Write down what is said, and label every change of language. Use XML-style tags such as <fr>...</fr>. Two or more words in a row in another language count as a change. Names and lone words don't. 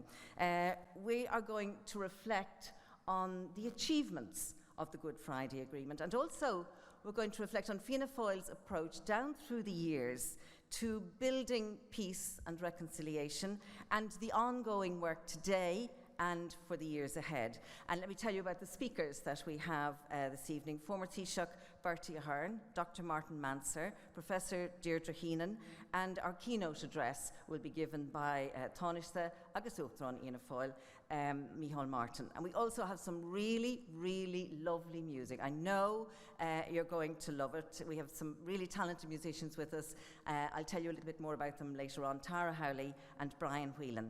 <en>We are going to reflect on the achievements of the Good Friday Agreement, and also we're going to reflect on Fianna Fáil's approach down through the years to building peace and reconciliation, and the ongoing work today and for the years ahead. And let me tell you about the speakers that we have this evening. Former Taoiseach Bertie Ahern, Dr. Martin Manser, Professor Deirdre Heenan, and our keynote address will be given by</en> <ga>Taoiseach agus Uachtarán</ga> <en>Fianna Fáil, Micheál Martin. And we also have some really, really lovely music. I know you're going to love it. We have some really talented musicians with us. I'll tell you a little bit more about them later on. Tara Howley and Brian Whelan.</en>